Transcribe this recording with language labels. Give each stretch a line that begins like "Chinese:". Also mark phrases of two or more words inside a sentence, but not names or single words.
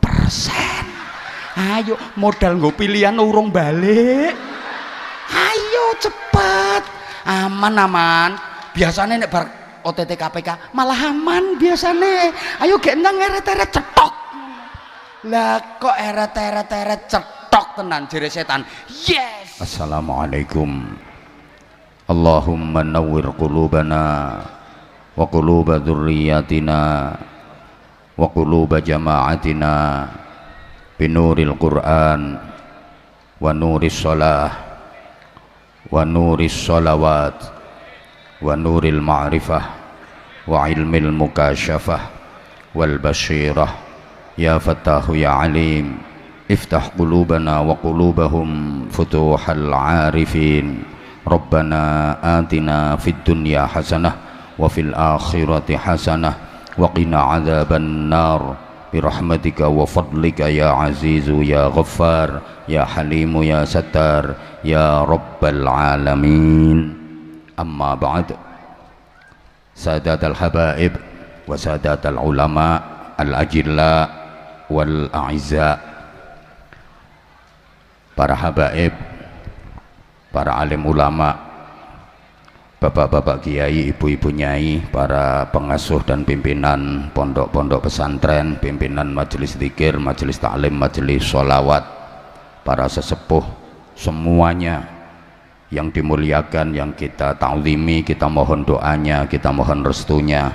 Javanese: Ayo modal nggo pilihan urung balik. Ayo cepet. Aman biasanya nek bar OTT KPK malah aman biasanya. Ayo gek nang eret-eret cetok. Lah kok eret-eret cetok tenan jere setan.
Arabic: Yes. السلام عليكم. اللهم نور قلوبنا وقلوب ذرياتنا وقلوب جماعتنا بنور القرآن ونور الصلاة و نور الصلوات ونور المعرفة وعلم المكاشفة والبصيرة يا فتاح يا عليم افتح قلوبنا وقلوبهم فتوح العارفين ربنا آتنا في الدنيا حسنة وفي الآخرة حسنة وقنا عذاب النار برحمتك وفضلك يا عزيز يا غفار يا حليم يا ستار يا رب العالمين. أما بعد. سادات الحبائب وسادات العلماء الأجلاء والأعزاء.
Indonesian: Para habaib, para alim ulama, bapak-bapak kiai, ibu-ibu nyai, para pengasuh dan pimpinan pondok-pondok pesantren, pimpinan majelis zikir, majelis taklim, majelis sholawat, para sesepuh semuanya yang dimuliakan, yang kita ta'zimi, kita mohon doanya, kita mohon restunya.